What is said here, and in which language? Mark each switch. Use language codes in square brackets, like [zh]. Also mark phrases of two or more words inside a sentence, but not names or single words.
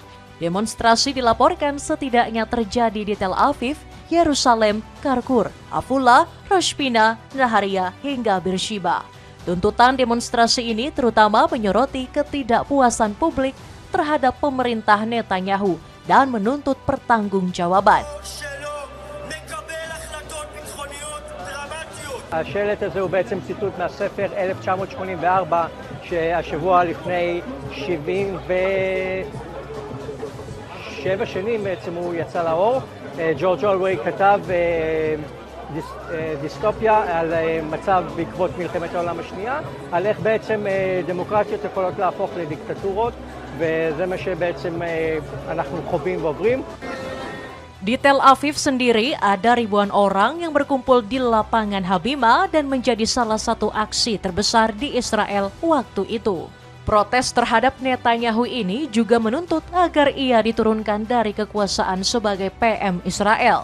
[id] Demonstrasi dilaporkan setidaknya terjadi di Tel Aviv, Yerusalem, Karkur, Afula, Rosh Pina, Naharia, hingga Beersheba. Tuntutan demonstrasi ini terutama menyoroti ketidakpuasan publik terhadap pemerintah Netanyahu dan menuntut pertanggungjawaban. [he] השלט הזה הוא בעצם ציטוט מהספר 1984, שהשבוע לפני 77 שנים בעצם הוא יצא לאור. ג'ורג' אורוול כתב דיסטופיה על מצב בעקבות מלחמת העולם השנייה, על איך בעצם דמוקרטיות יכולות להפוך לדיקטטורות, וזה מה שבעצם אנחנו חווים ועוברים. [id] Di Tel Aviv sendiri ada ribuan orang yang berkumpul di lapangan Habima dan menjadi salah satu aksi terbesar di Israel waktu itu. Protes terhadap Netanyahu ini juga menuntut agar ia diturunkan dari kekuasaan sebagai PM Israel.